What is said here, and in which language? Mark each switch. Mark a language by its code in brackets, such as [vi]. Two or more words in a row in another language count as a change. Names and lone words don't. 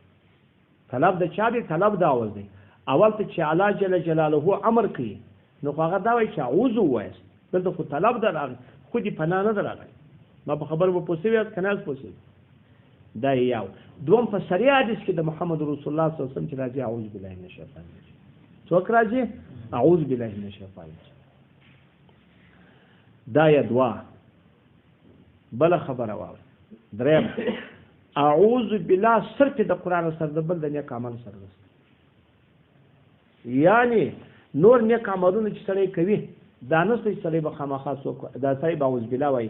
[ps] طلب د چا دی؟ طلب د عوض دی. اول ته چې [ar] الله جل جلاله [ps] امر کوي نو خو هغه دا وایي چې اعوذ ووایاست. دلته خو طلب ده راغلی، خو دې پناه نه ده راغلی. ما په خبره به پوه شوي یاست که نه یاست پوه شوي؟ دا یو. دوم په صریح حدیث کې د محمد رسول الله [ar] صلی الله علیه وسلم [ps] چې راځي [ar] اعوذ بالله من الشیطان الرجیم. [ps] څوک راځي؟ [ar] اعوذ بالله من الشیطان الرجیم. [ps] دا یا دوا. بله خبره واورئ. دریم [ar] اعوذ بالله [ps] صرف د قرآن سره د بل د نیک عمل سره نشته. یعنی نور نیک عملونه چې سړی کوي دا نشته چې سړی به خامخا څوک دا سړی به [ar] اعوذ بالله [ps] وایي.